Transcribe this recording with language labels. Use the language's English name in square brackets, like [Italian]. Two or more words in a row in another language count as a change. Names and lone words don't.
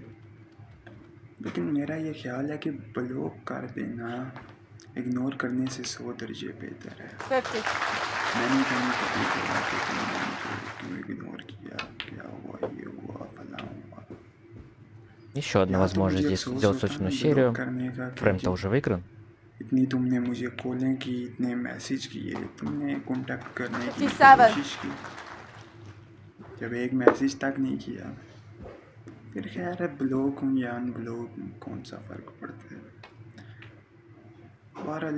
[Hindi] लेकिन मेरा ये ख्याल है कि ब्लॉक कर देना इग्नोर करने से 100 दर्जे बेहतर है। 50. मैंने कहीं कभी बोला कि तुमने मुझे क्यों इग्नोर किया, क्या हुआ, ये हुआ, फलां हुआ। [Russian] Еще одна [Hindi] या तो [Russian] возможность [Hindi] मुझे [Russian] здесь [Hindi] अफसोस [Russian] сделать [Hindi] होता [Russian] собственную [Hindi] ना ब्लॉक [Russian] серию. [Hindi] करने का कि [Russian] Фрейм-то [Hindi] जी [Russian] уже выигран. [Hindi] इतनी तुम ने मुझे कॉलें की, इतने मैसेज किए, तुम ने कांटेक्ट करने की 57. कोशिश की, जब एक मैसेज तक नहीं किया, फिर खैर है ब्लॉक हूँ या अन ब्लॉक हूँ कौन सा फ़र्क पड़ता है. بہرحال